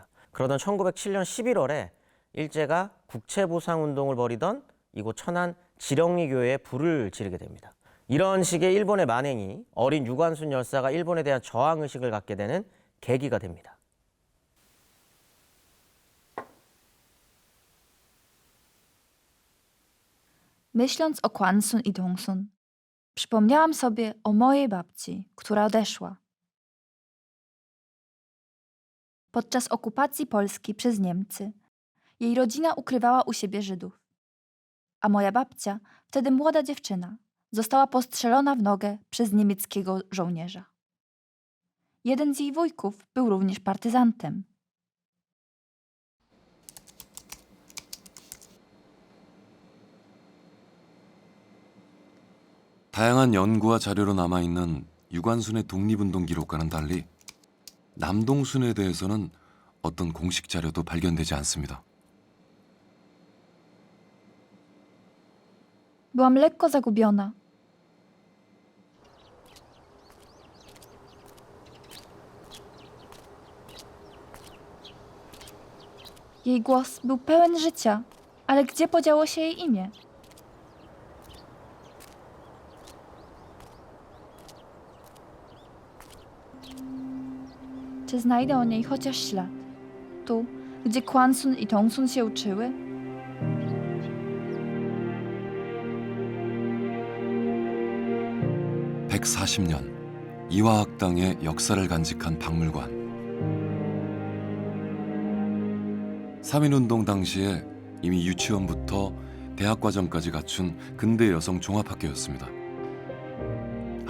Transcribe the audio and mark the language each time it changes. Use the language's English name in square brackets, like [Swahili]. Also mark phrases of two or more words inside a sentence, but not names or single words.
[Korean] 그러던 1907년 11월에 일제가 국채보상운동을 벌이던 이곳 천안 지령리 교회에 불을 지르게 됩니다. 이런 식의 일본의 만행이 어린 유관순 열사가 일본에 대한 저항의식을 갖게 되는 계기가 됩니다. [Polish] myśląc o Kwansun i Dongsun, przypomniałam sobie o mojej babci, która odeszła. Podczas okupacji Polski przez Niemcy jej rodzina ukrywała u siebie Żydów, a moja babcia, wtedy młoda dziewczyna, została postrzelona w nogę przez niemieckiego żołnierza. Jeden z jej wujków był również partyzantem. [Korean] 다양한 연구와 자료로 남아있는 유관순의 독립운동 기록과는 달리 남동순에 대해서는 어떤 공식 자료도 발견되지 않습니다. [Polish] Byłam lekko zagubiona. Jej głos był pełen życia, ale gdzie podziało się jej imię? Czy znajdę o niej chociaż ślad? Tu, gdzie Kwansun i Dongsun się uczyły? [Korean] (140년) 이화학당의 역사를 간직한 박물관. 3.1운동 당시에 이미 유치원부터 대학과정까지 갖춘 근대 여성 종합학교였습니다.